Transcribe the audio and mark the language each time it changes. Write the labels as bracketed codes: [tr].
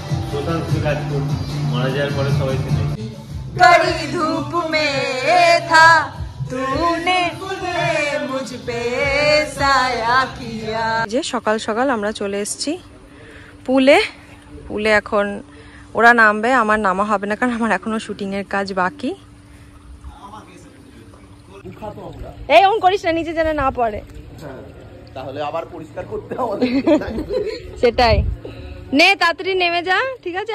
[bn] প্রধান সুরাজপুর মারা যাওয়ার পরে সবাই চিনে। [hi] कड़ी धूप में था तूने मुझ पे साया किया। [bn] যে সকাল সকাল আমরা চলে এসেছি পুলে। পুলে এখন ওরা নামবে, আমার নামা হবে না কারণ আমার এখনো শুটিং এর কাজ বাকি। এই অন করিস না, নিচে যেন না পড়ে, তাহলে আবার পরিষ্কার করতে হবে। সেটাই। নে তাড়াতাড়ি নেমে যা, ঠিক আছে?